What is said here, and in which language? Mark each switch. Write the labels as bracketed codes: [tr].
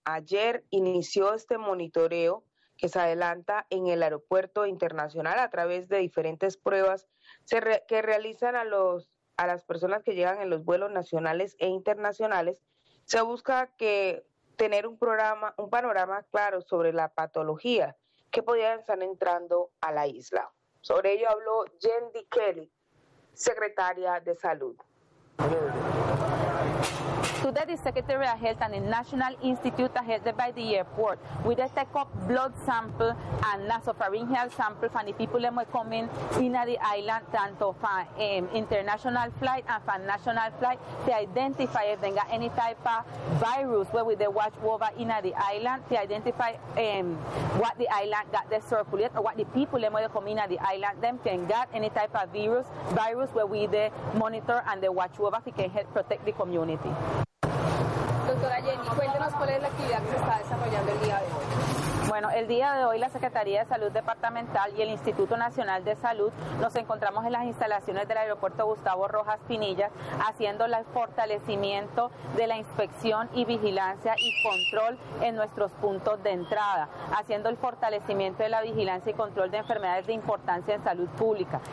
[es] Ayer inició este monitoreo que se adelanta en el aeropuerto internacional a través de diferentes pruebas que realizan a las personas que llegan en los vuelos nacionales e internacionales. Se busca que tener un panorama claro sobre la patología que podrían estar entrando a la isla. Sobre ello habló Jendy Kelly, secretaria de Salud. [en] Today, the Secretary of Health and the National Institute of Health by the airport, we just take up blood sample and nasopharyngeal sample from the people that are coming in the island, [es] tanto [en] from international flight and from national flight, to identify if they got any type of virus where we watch over in the island, to identify what the island got the circulate or what the people that are coming in the island, them can get any type of virus where we monitor and they watch over if we can help protect the community. [es] Doctora Jenny, cuéntenos cuál es la actividad que se está desarrollando el día de hoy. Bueno, el día de hoy la Secretaría de Salud Departamental y el Instituto Nacional de Salud nos encontramos en las instalaciones del aeropuerto Gustavo Rojas Pinillas haciendo el fortalecimiento de la inspección y vigilancia y control en nuestros puntos de entrada, haciendo el fortalecimiento de la vigilancia y control de enfermedades de importancia en salud pública.